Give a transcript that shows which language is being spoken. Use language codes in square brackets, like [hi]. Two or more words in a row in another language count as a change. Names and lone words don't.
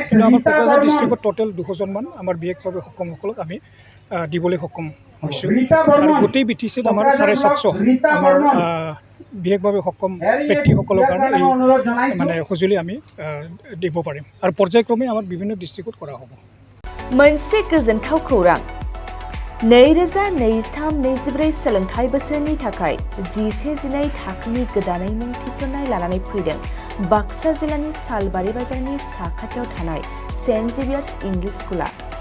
[as] কিন্তু আমাৰ কোকৰাঝাৰ ডিষ্ট্ৰিক্টত টোটেল 200 মান আমাৰ বিশেষভাৱে সক্ষমসকলক আমি দিবলৈ সক্ষম হৈছোঁ আৰু গোটেই বিটিচিত আমাৰ 750 আমাৰ বিশেষভাৱে সক্ষম ব্যক্তিসকলৰ কাৰণে এই মানে সঁজুলি আমি দিব পাৰিম আৰু পৰ্যায়ক্ৰমে আমাৰ বিভিন্ন ডিষ্ট্ৰিক্টত কৰা হ'ব। [brx] मोनसे गोजोनथाव खौरां 2023-24 सोलोंथाइ बोसोरनि थाखाय 11-12 थाखोनि गोदानै मुं थिसननाय लानानै फैदों बाक्सा जिल्लानि सालबारि बाजारनि साखाथियाव थानाय सेन्ट जेभियार्स इंलिश स्कुला।